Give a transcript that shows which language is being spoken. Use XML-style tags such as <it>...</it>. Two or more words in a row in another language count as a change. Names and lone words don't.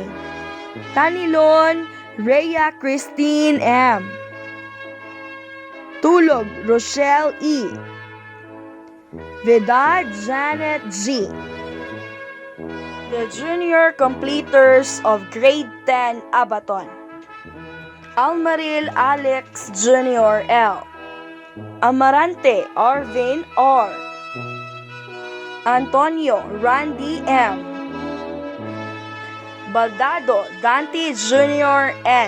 <en>Tanilon Rhea Christine M. Tulog Rochelle E. Vedad Janet G. The junior completers of Grade 10 Abaton. Almaril Alex Jr. L. Amarante Arvin R. Antonio Randy M. Baldado Dante Jr. N.</en>